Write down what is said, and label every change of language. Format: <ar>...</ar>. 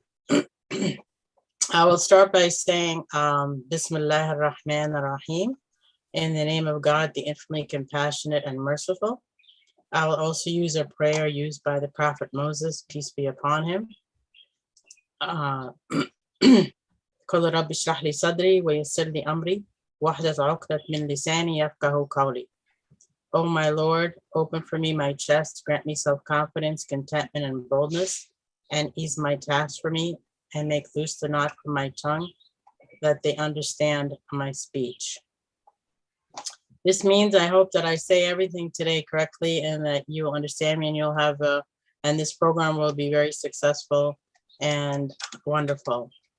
<en>I will start by saying, Bismillah ar-Rahman ar-Rahim, in the name of God, the infinitely compassionate and merciful. I will also use a prayer used by the Prophet Moses, peace be upon him.</en> <ar>قل رب اشرح لي صدري ويسر لي أمري واحلل عقدة من لساني يفقهوا قولي.</ar> <en>O my Lord, open for me my chest, grant me self-confidence, contentment, and boldness, and ease my task for me, and make loose the knot from my tongue, that they understand my speech. This means I hope that I say everything today correctly and that you will understand me, and you'll have and this program will be very successful and wonderful.</en>